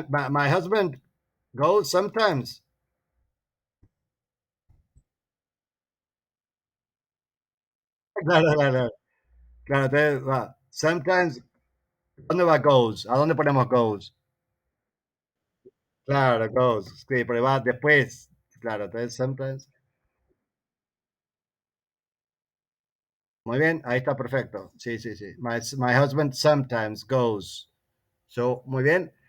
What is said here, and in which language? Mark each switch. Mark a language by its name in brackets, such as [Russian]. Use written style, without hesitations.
[English] My husband goes sometimes. [Spanish] Claro, claro, claro, entonces, sometimes, ¿dónde va goes? ¿A dónde ponemos goes? Claro, goes, sí, pero va después, claro, entonces sometimes. Muy bien, ahí está perfecto. Sí, sí, sí. [English] My husband sometimes goes. So, [Spanish] muy bien.